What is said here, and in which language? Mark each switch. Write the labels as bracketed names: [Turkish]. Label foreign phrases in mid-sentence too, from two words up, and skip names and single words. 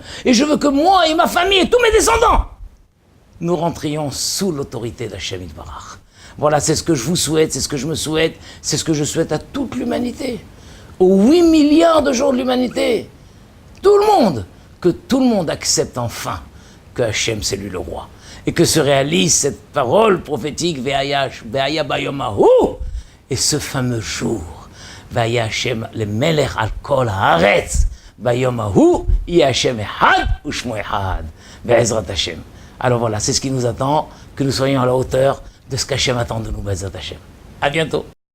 [French] Et je veux que moi et ma famille et tous mes descendants, nous rentrions sous l'autorité d' [Hebrew] השם יתברך. [French] Voilà, c'est ce que je vous souhaite, c'est ce que je me souhaite, c'est ce que je souhaite à toute l'humanité. Aux 8 milliards de gens de l'humanité. Tout le monde. Que tout le monde accepte enfin que Hachem, c'est lui le roi. Et que se réalise cette parole prophétique, [Hebrew] והיה ביום ההוא, [French] et ce fameux jour, [Hebrew] והיה השם למלך על כל הארץ ביום ההוא יהיה השם אחד ושמו אחד בעזרת השם. [French] Alors voilà, c'est ce qui nous attend, que nous soyons à la hauteur de ce qu'Hachem attend de nous, [Hebrew] בעזרת השם. [French] À bientôt.